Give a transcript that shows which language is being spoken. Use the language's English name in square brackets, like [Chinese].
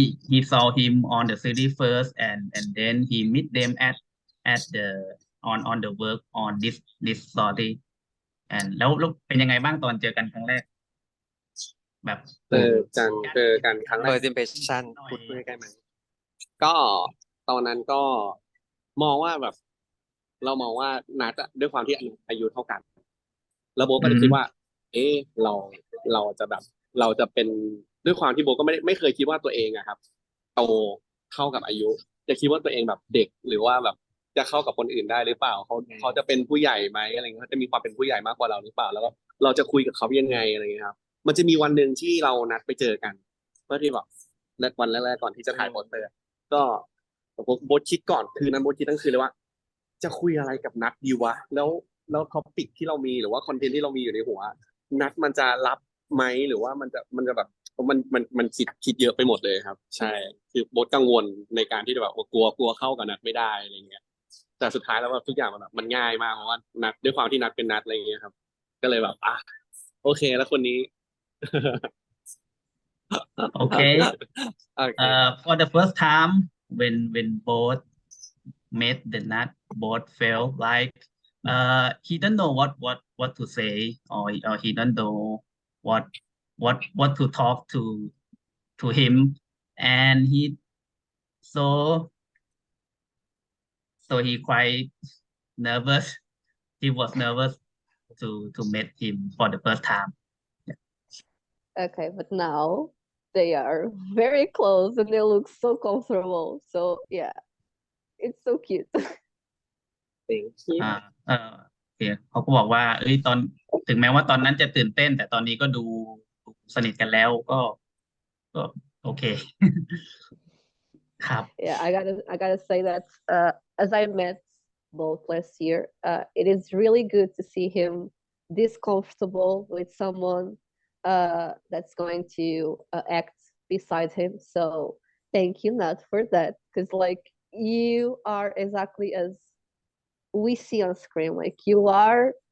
[English] he saw him on the series first and then he meet them at the on the work on this story and [Thai] แล้วเป็นยังไงบ้างตอนเจอกันครั้งแรกแบบ เจอกันครั้งแรก [English] First impression [Thai] พูดใกล้ๆไหมก็ตอนนั้นก็มองว่าแบบเรามองว่านัดด้วยความที่อายุเท่ากัน แล้วโบก็จะคิดว่า เราจะแบบเราจะเป็นด้วยความที่โบก็ไม่เคยคิดว่าตัวเองอะครับโต เท่ากับอายุ จะคิดว่าตัวเองแบบเด็กหรือว่าแบบจะเข้ากับคนอื่นได้หรือเปล่าเขาจะเป็นผู้ใหญ่ไหมอะไรเงี้ยเขาจะมีความเป็นผู้ใหญ่มากกว่าเราหรือเปล่าแล้วก็เราจะคุยกับเขายังไงอะไรเงี้ยครับมันจะมีวันหนึ่งที่เรานัดไปเจอกันเพื่อที่แบบวันแรกๆก่อนที่จะถ่ายโปสเตอร์ก็ โบคิดก่อนคืนนั้นโบคิดทั้งคืนเลยว่า จะคุยอะไรกับนัดดีวะแล้วท็อปิกที่เรามีหรือว่าคอนเทนต์ที่เรามีอยู่ในหัวนัดมันจะรับไหมหรือว่ามันจะแบบมันคิดเยอะไปหมดเลยครับใช่คือโบกังวลในการที่จะแบบกลัวเข้ากับนัดไม่ได้อะไรเงี้ยแต่สุดท้ายแล้วแบบทุกอย่างมันง่ายมากเพราะว่านัดด้วยความที่นัดเป็นนัดอะไรเงี้ยครับก็เลยแบบโอเคแล้วคนนี้ [English] Okay. Okay. For the first time when both met the Nutt, both felt like he don't know what to say or he don't know what to talk to him, and so he quite nervous. He was nervous to meet him for the first time. Okay, but now they are very close and they look so comfortable. So yeah, it's so cute. Thank you. [Thai] โอเคเขาก็บอกว่าถึงแม้ว่าตอนนั้นจะตื่นเต้นแต่ตอนนี้ก็ดูสนิทกันแล้วก็โอเค ครับ [English] Yeah, I gotta say that as I met both last year, it is really good to see him this comfortable with someone that's going to act beside him. So thank you, Nutt, for that, because like you are exactly as we see on screen. Like you are